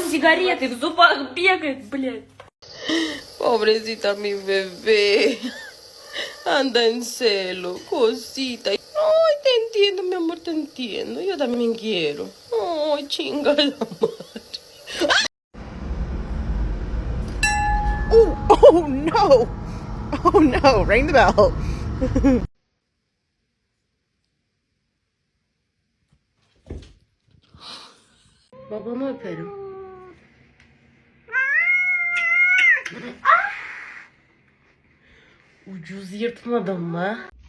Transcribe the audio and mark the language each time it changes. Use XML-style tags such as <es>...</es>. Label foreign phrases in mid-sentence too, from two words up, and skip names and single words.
<ru>Сигареты в зубах бегает, блядь.</ru> <es>Pobrecita mi bebé. Anda en celo, cosita. Ay, te entiendo, mi amor, te entiendo. Yo también quiero. Ay, chinga la madre.</es> <en>Oh no. Oh no. Ring the bell.</en> <tr>Babamı öperim. Ucuz yırtmadım mı?</tr>